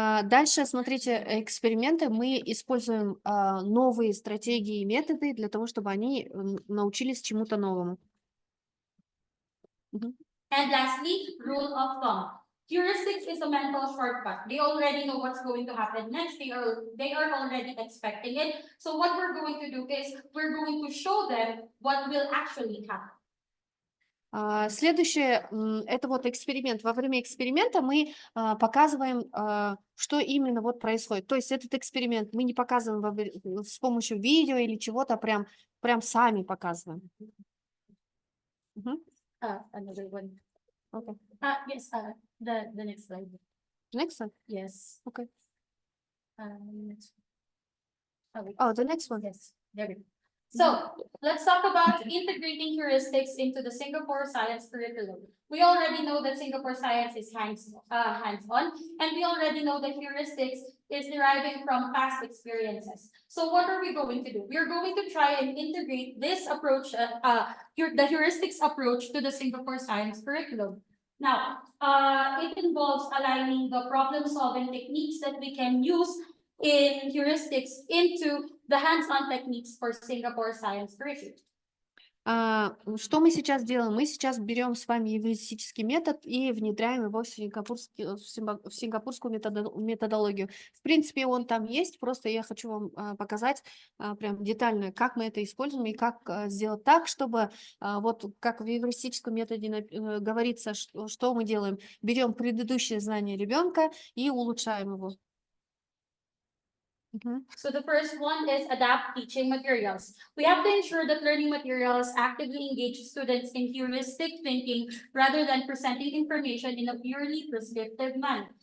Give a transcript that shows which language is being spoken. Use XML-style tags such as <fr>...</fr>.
<ru>Дальше, смотрите, эксперименты. Мы используем новые стратегии и методы для того, чтобы они научились чему-то новому.</ru> <en>And lastly, rule of thumb. Heuristics is a mental shortcut. They already know what's going to happen next. They are already expecting it. So what we're going to do is we're going to show them what will actually happen.</en> <ru>Следующее, это вот эксперимент. Во время эксперимента мы показываем, что именно вот происходит. То есть этот эксперимент мы не показываем с помощью видео или чего-то, прям сами показываем.</ru> <en>Another one. Okay. Yes, the next slide. Next one? Yes. Okay. Next. Wait. Oh, the next one. Yes, there we go. So let's talk about integrating heuristics into the Singapore science curriculum. We already know that Singapore science is hands-on, and we already know that heuristics is deriving from past experiences. So what are we going to do? We are going to try and integrate this approach, the heuristics approach to the Singapore science curriculum. Now, it involves aligning the problem-solving techniques that we can use in heuristics into the hands-on techniques for Singapore science curriculum.</en> <ru>Что мы сейчас делаем? Мы сейчас берем с вами эвристический метод и внедряем его в сингапурскую методологию. В принципе, он там есть, просто я хочу вам показать прям детально, как мы это используем и как сделать так, чтобы вот как в эвристическом методе говорится, что мы делаем. Берем предыдущее знание ребенка и улучшаем его. Мгм.</ru> <en>So the first one is adapt teaching materials. We have to ensure that learning materials actively engage students in heuristic thinking rather than presenting information in a purely prescriptive manner.</en>